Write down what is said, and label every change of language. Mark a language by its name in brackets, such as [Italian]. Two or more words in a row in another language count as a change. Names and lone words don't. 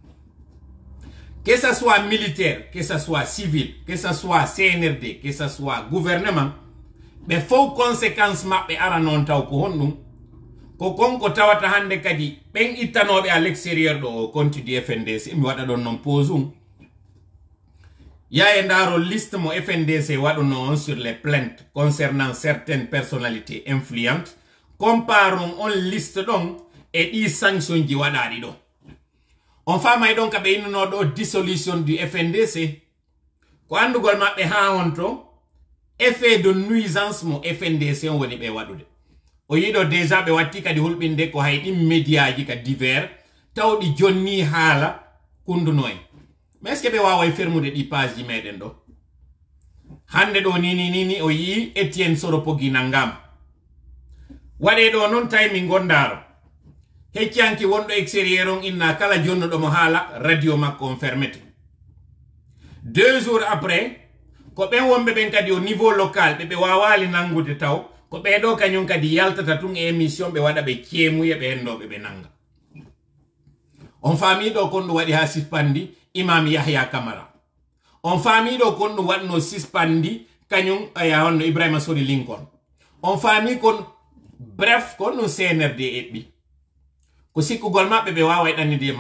[French] que ça soit militaire, que ça soit civil, que ça soit CNRD, que ça soit gouvernement, [Fula] ɓe fof conséquence maɓɓe ara noon taw ko honɗum ko konko tawata hande kadi ɓen ittanoɓe [French] à l'extérieur [Fula] ɗo o [French] compte du FNDC [Fula] mi waɗa ɗon noon pause ya e ndaro liste mo FNDC waɗuno on [French] sur les plaintes concernant certaines personnalités influentes [Fula] comparons on liste ɗon e ɗi sanction ji waɗaɗi ɗo on famay ɗon kaɓe innuno ɗo [French] dissolution du FNDC [Fula] ko andugol maɓɓe ha on to [French] effet de nuisance [Fula] mo FNDC on woni ɓe waɗude o yiɗo déjà ɓe watti kadi hulɓinde ko hay ɗin médiaji ka divers tawɗi jonni haala kunduno en [French] mais est ce que [Fula] ɓe wawa fermude ɗi page ji meɗen ɗo hande ɗo nini o yii Etienne Soropogi nangam waɗe ɗo noon tawi min gondaro heccanki wonɗo extérieur on inna kala jonnuɗomo haala radio makko on fermete [French] 2 jours après [Fula] ko ɓen wonɓe ɓen kadi [French] au niveau local [Fula] ɓe wawali nangude taw ko ɓeɗo kañum kadi yaltata tun e émission ɓe waɗa ɓe ceemuye ɓe hennoɓe ɓe nanga on faamiɗo kon ɗum waɗi ha sispandi Imam Yahya Camara on faamiɗo kon ɗum waɗno sispandi kañum aya honno Ibrahima Sori Lincoln on faami kon bref kon ɗum CNRD eɓɓi ko sikkugol maɓɓe ɓe wawa ɗannidema